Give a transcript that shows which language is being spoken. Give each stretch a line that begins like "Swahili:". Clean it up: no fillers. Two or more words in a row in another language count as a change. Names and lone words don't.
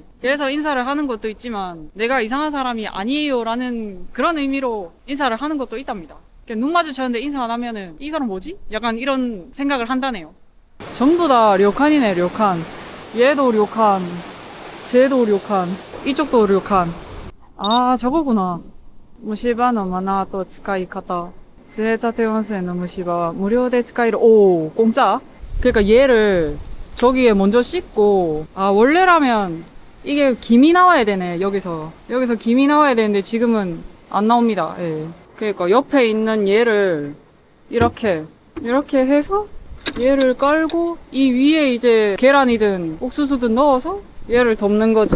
Korean: 그래서 인사를 하는 것도 있지만 내가 이상한 사람이 아니에요 라는 그런 의미로 인사를 하는 것도 있답니다. 눈 마주쳤는데 인사 안 하면은 이 사람 뭐지? 약간 이런 생각을 한다네요. 전부 다 료칸이네. 료칸. 얘도 료칸, 쟤도 료칸, 이쪽도 료칸. 아 저거구나. 무시바
Japanese: のマナーと使い方
Korean: 스에타테 온센의 무시바
Japanese: 無料で使える.
Korean: 오 공짜? 그러니까 얘를 저기에 먼저 씻고, 아 원래라면 이게 김이 나와야 되네. 여기서 김이 나와야 되는데 지금은 안 나옵니다. 예. 그러니까 옆에 있는 얘를 이렇게 해서 얘를 깔고 이 위에 이제 계란이든 옥수수든 넣어서 얘를 덮는 거지.